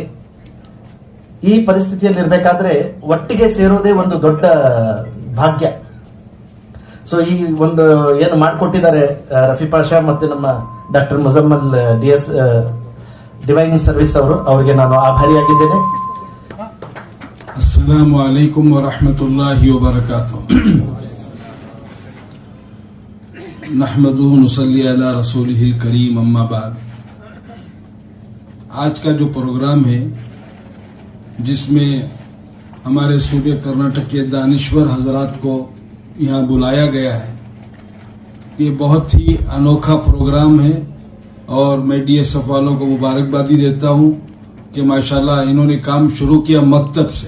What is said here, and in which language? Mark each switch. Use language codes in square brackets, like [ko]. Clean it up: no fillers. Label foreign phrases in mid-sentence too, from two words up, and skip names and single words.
[kn] ಈ ಪರಿಸ್ಥಿತಿಯಲ್ಲಿ ಇರ್ಬೇಕಾದ್ರೆ ಒಟ್ಟಿಗೆ ಸೇರೋದೇ ಒಂದು ದೊಡ್ಡ ಭಾಗ್ಯ. ಸೊ ಈ ಒಂದು ಏನು ಮಾಡಿಕೊಟ್ಟಿದ್ದಾರೆ ರಫಿ ಪಾಷಾ ಮತ್ತೆ ನಮ್ಮ ಡಾಕ್ಟರ್ ಮುಜಮ್ಮಲ್ DS [en] divine service [kn] ಅವರಿಗೆ ನಾನು ಆಭಾರಿಯಾಗಿದ್ದೇನೆ. [ar] السلام عليكم ورحمة الله وبركاته. نحمده ونصلي على رسوله الكريم، أما بعد. [ur] آج کا جو پروگرام ہے جس میں ہمارے صوبے کرناٹک کے دانشور حضرات کو یہاں بلایا گیا ہے، یہ بہت ہی انوکھا پروگرام ہے اور میں DSF والوں کو مبارکبادی دیتا ہوں کہ ماشاءاللہ انہوں نے کام شروع کیا مکتب سے.